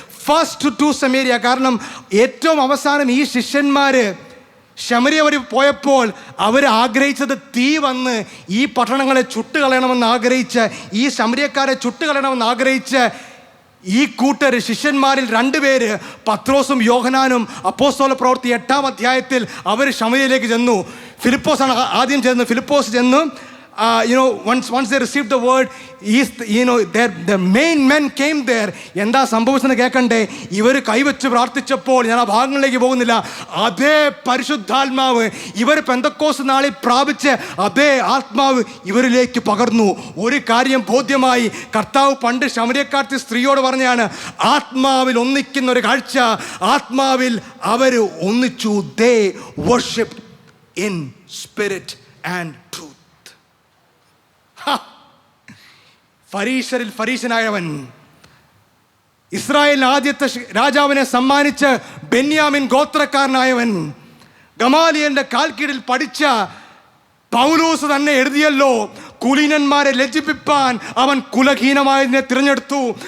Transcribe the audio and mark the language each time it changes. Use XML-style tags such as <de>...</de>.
<en>First to Samaria.</en> <ml>കാരണം ഏറ്റവും അവസാനം ഈ ശിഷ്യന്മാർ ശമരിയ വഴി പോയപ്പോൾ അവർ ആഗ്രഹിച്ചത് തീ വന്ന് ഈ പട്ടണങ്ങളെ ചുട്ടുകളയണമെന്ന് ആഗ്രഹിച്ച്, ഈ ശമരിയക്കാരെ ചുട്ടുകളയണമെന്ന് ആഗ്രഹിച്ച് ഈ കൂട്ടർ ശിഷ്യന്മാരിൽ 2 പേര്, പത്രോസും യോഹനാനും, അപ്പോസ്തല പ്രവൃത്തി 8-ാം അധ്യായത്തിൽ അവർ ശമരിയയിലേക്ക് ചെന്നു. ഫിലിപ്പോസാണ് ആദ്യം ചെന്നു. ഫിലിപ്പോസ് ചെന്നു</ml> <en>once they received the word, the main men came there.</en> <ml>എന്താ സംഭവിച്ചെന്ന് കേൾക്കണ്ടേ? ഇവർ കൈവച്ച് പ്രാർത്ഥിച്ചപ്പോൾ, ഞാൻ ആ ഭാഗങ്ങളിലേക്ക് പോകുന്നില്ല, അതേ പരിശുദ്ധാത്മാവ് ഇവർ പെന്തക്കോസ്ത് നാളിൽ പ്രാപിച്ച് അതേ ആത്മാവ് ഇവരിലേക്ക് പകർന്നു. ഒരു കാര്യം ബോധ്യമായി, കർത്താവ് പണ്ട് ശമര്യക്കാരത്തി സ്ത്രീയോട് പറഞ്ഞാണ്, ആത്മാവിൽ ഒന്നിക്കുന്ന ഒരു കാഴ്ച. ആത്മാവിൽ അവർ ഒന്നിച്ചു.</ml> <en>They worshipped in spirit and truth.</en> <ml>ഫരീശരിൽ ഫരീശനായവൻ, Israel ആദ്യത്തെ രാജാവിനെ സമ്മാനിച്ച് ബെന്യാമിൻ ഗോത്രക്കാരനായവൻ, ഗമാലിയലിന്റെ കാൽക്കീഴിൽ പഠിച്ച പൗലോസ് തന്നെ എഴുതിയല്ലോ, കുലീനന്മാരെ ലജ്ജിപ്പിപ്പാൻ അവൻ കുലഹീനമായതിനെ തിരഞ്ഞെടുത്തു.</ml>